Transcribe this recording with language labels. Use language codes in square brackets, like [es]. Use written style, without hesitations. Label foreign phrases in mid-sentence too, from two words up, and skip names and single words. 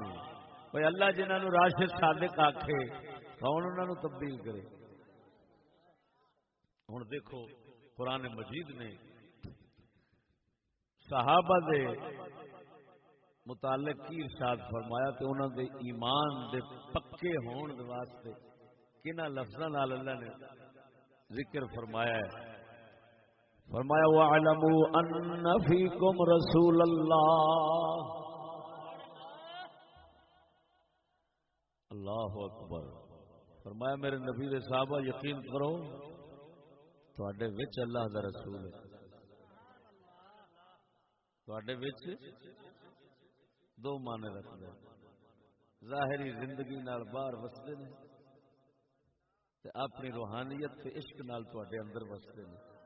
[pa] بھائی اللہ جنہوں نے راشد صادق آکھے کون انہوں نے تبدیل کرے؟ ہوں دیکھو قرآن مجید نے صحابہ دے متعلق کی ارشاد فرمایا تو انہوں دے ایمان دے پکے ہون دے واسطے کنہ لفظاں نال اللہ نے ذکر فرمایا ہے. [ar] فرمایا وَاعْلَمُوا أَنَّ فِيكُمْ رَسُولَ اللَّهِ. اللہ اکبر. [pa] فرمایا میرے نبی دے صحابہ یقین کرو تواڈے وچ اللہ دا رسول ہے. تواڈے وچ دو معنی رکھدے، ظاہری زندگی نال باہر وسدے نے تے اپنی روحانیت تے عشق نال تواڈے اندر وسدے نے.